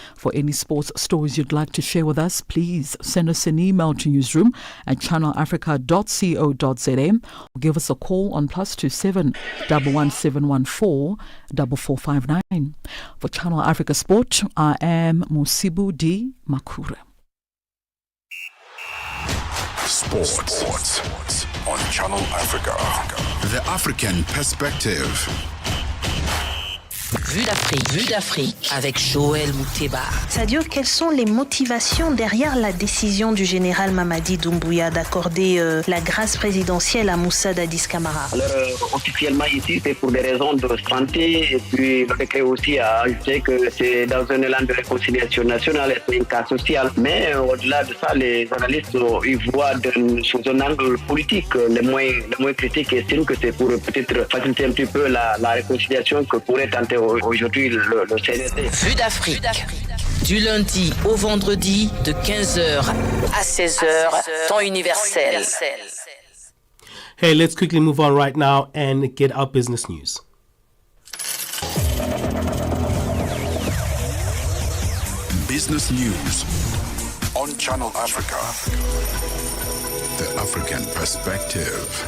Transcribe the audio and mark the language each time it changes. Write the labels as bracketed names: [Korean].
[English] For any sports stories you'd like to share with us, please send us an email to newsroom@channelafrica.co.za or give us a call on +27 11714 4459. For Channel Africa Sport, I am Musibu Di Makura. Sports on Channel Africa. The African Perspective. [French] Vue d'Afrique avec Joël Mouteba. Sadio, quelles sont les motivations derrière la décision du général Mamadi Doumbouya d'accorder la grâce présidentielle à Moussa Dadis Camara? Alors, officiellement ici, c'est pour des raisons de santé, et puis le décret aussi a ajouté que c'est dans un élan de réconciliation nationale et c'est un cas social. Mais au-delà de ça, les analystes ils voient sous un angle politique. Les moins critiques estiment que c'est pour peut-être faciliter un petit peu la réconciliation que pourrait tenter aujourd'hui le CNSD. Vue d'Afrique. Du lundi au vendredi de 15h à 16h, temps universel. [English] Hey, let's quickly move on right now and get our business news. Business news on Channel Africa. The African Perspective.